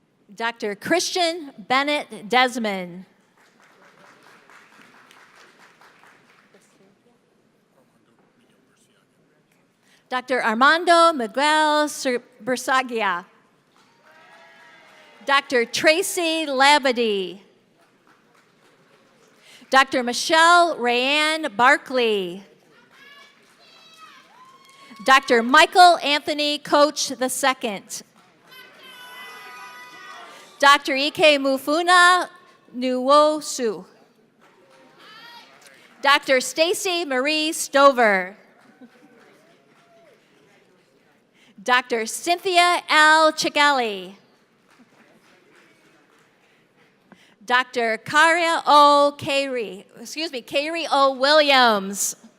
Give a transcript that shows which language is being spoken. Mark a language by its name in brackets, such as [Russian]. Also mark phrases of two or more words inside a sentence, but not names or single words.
[English] Dr. Christian Bennett Desmond. Dr. Armando Miguel Bursagia. Dr. Tracy Labadie. Dr. Michelle Rayanne Barkley. Dr. Michael Anthony Coach II. Dr. Ike Mufuna Nuwosu. Dr. Stacy Marie Stover. Dr. Cynthia L. Chigali. Dr. Kari O. Williams.